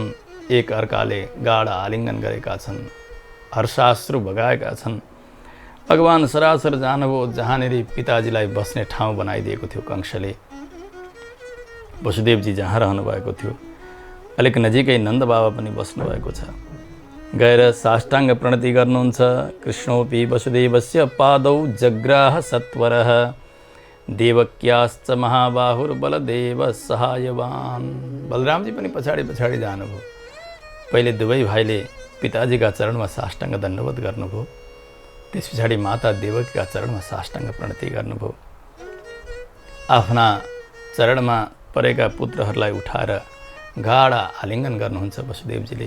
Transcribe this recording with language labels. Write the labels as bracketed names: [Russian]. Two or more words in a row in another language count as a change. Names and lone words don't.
[Nepali] एक अर्काले गाढा आलिङ्गन गरेका छन्, हर्षाश्रु बगाएका छन्। भगवान सरासर जानुभयो जहाँनिर पिताजीलाई बस्ने ठाउँ बनाइदिएको थियो कंसले। वसुदेवजी जहाँ रहनु भएको थियो अलिक नजिकै नन्द बाबा पनि बस्नुभएको छ। गएर साष्टाङ्ग प्रणति गर्नुहुन्छ। [Sanskrit] कृष्णोपि वसुदेवस्य पादौ जग्राह सत्वरः देवक्याश्च महाबाहुर्बलदेव सहायवान। [Nepali] बलरामजी पनि पछाडि पछाडि जानुभयो। पहिले दुवै भाइले पिताजीका चरणमा साष्टाङ्ग दण्डवत गर्नुभयो, त्यस पछाडि माता देवकीका चरणमा साष्टाङ्ग प्रणति गर्नुभयो। आफ्ना चरणमा परेका पुत्रहरूलाई उठाएर गाढा आलिङ्गन गर्नुहुन्छ वसुदेवजीले।